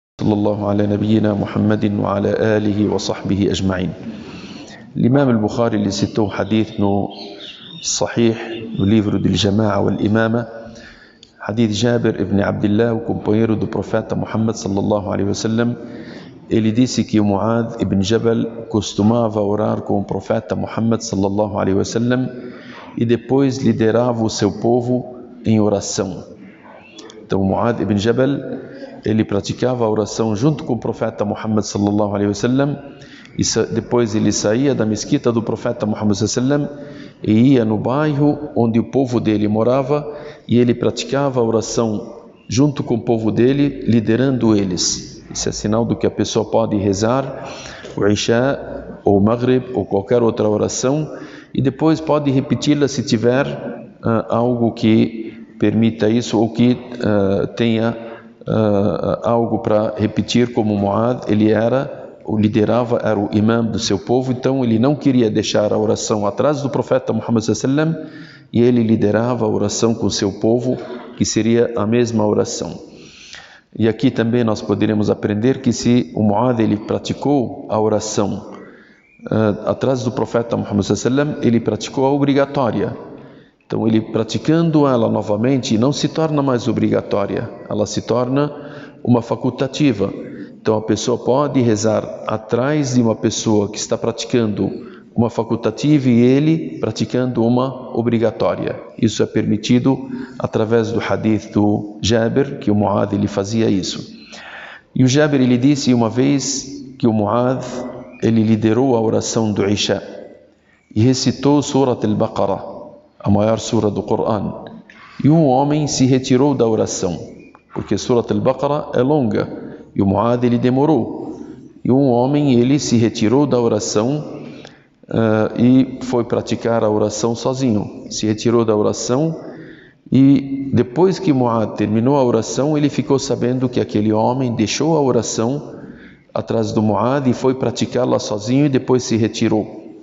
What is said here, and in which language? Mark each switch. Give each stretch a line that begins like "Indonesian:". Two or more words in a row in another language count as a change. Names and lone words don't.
Arabic: صلى الله على نبينا محمد وعلى آله وصحبه أجمعين. الإمام البخاري اللي
Portuguese: citou hadith no Sahih, no livro de Jama'a wal Imama, hadith Jabir ibn Abdullah, o companheiro do profeta Muhammad
Arabic: صلى الله عليه وسلم.
Portuguese: Ele disse que o Mu'adh ibn Jabal costumava orar com o profeta Muhammad
Arabic: صلى الله عليه وسلم
Portuguese: e depois liderava o seu povo em oração. Então, Mu'adh ibn Jabal, ele praticava a oração junto com o profeta Muhammad
Arabic: صلى الله عليه وسلم,
Portuguese: e depois ele saía da mesquita do profeta Muhammad
Arabic: صلى الله عليه وسلم
Portuguese: e ia no bairro onde o povo dele morava, e ele praticava a oração junto com o povo dele, liderando eles. Isso é sinal do que a pessoa pode rezar o Isha ou o Maghrib ou qualquer outra oração, e depois pode repeti-la se tiver algo que permita isso, ou que tenha algo para repetir, como Mu'adh, ele liderava, era o imam do seu povo, então ele não queria deixar a oração atrás do profeta Muhammad
Arabic: صلى الله عليه وسلم,
Portuguese: e ele liderava a oração com o seu povo, que seria a mesma oração. E aqui também nós poderemos aprender que se o Mu'adh ele praticou a oração atrás do profeta Muhammad
Arabic: صلى الله عليه وسلم,
Portuguese: ele praticou a obrigatória. Então, ele praticando ela novamente, não se torna mais obrigatória, ela se torna uma facultativa. Então, a pessoa pode rezar atrás de uma pessoa que está praticando uma facultativa e ele praticando uma obrigatória. Isso é permitido através do hadith do Jabir, que o Mu'adh ele fazia isso. E o Jabir ele disse uma vez que o Mu'adh ele liderou a oração do Isha e recitou Surat al-Baqarah, a maior sura do Coran, e um homem se retirou da oração, porque Surat al-Baqarah é longa, e o Mu'adh ele demorou, e um homem ele se retirou da oração e foi praticar a oração sozinho, se retirou da oração, e depois que Mu'adh terminou a oração, ele ficou sabendo que aquele homem deixou a oração atrás do Mu'adh e foi praticá-la sozinho e depois se retirou.